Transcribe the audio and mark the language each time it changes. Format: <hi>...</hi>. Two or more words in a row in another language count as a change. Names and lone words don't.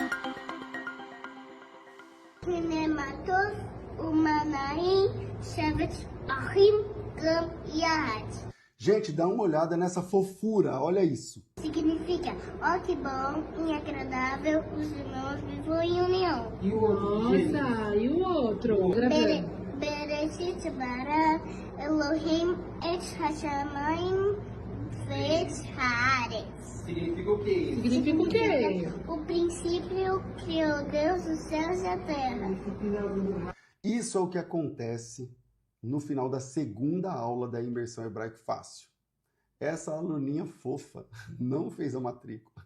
<pt>Gente, dá uma olhada nessa fofura, olha isso. Significa, ó que bom e agradável, os irmãos vivam em união. E o outro? Nossa, e o outro?</pt> <he>בראשית ברא אלהים את השמים ואת הארץ.</he> <pt>Significa o quê? Significa o quê? O princípio criou Deus os céus e a terra. Isso é o que acontece no final da segunda aula da Imersão Hebraico Fácil. Essa aluninha fofa não fez a matrícula.</pt>